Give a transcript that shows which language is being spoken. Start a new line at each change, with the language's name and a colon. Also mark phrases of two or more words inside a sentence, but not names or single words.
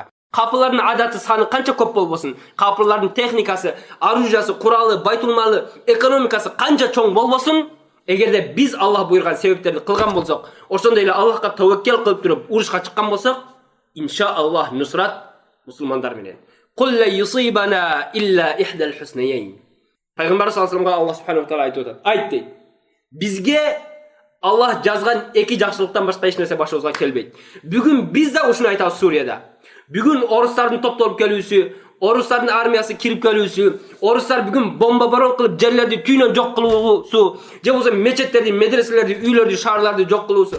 Kyrgyz: Капылардын адаты саны канча көп болбосун, капылардын техникасы, оружиясы, куралы, байтулмалы, экономикасы канча чоң болбосун, эгерде биз Аллах буйрган себептерди кылган болсок, ошондой эле Аллахка таваккул кылып туруп урушка чыккан болсок, иншааллах нусрат мусулмандар менен.
Arabic: قل لا يصيبنا إلا إحدى الحسنيين.
Kyrgyz: Пайгамбар саллаллаху алейхи вассаламга Аллах субханаху ва таала айтып атат. Айт дейт. Бизге Аллах жазган 2 жакшылыктан башка эч нерсе башыбызга келбейт. Бүгүн биз да ушуну айтабыз Сурияда. Бүгүн орустардын топтолуп келүүсү, орустардын армиясы кирип келүүсү, орустар бүгүн бомба барон кылып жерлерди түйүнөн жок кылуусу, же болбосо мечеттерди, медреселерди, үйлөрдү, шаарларды жок кылуусу.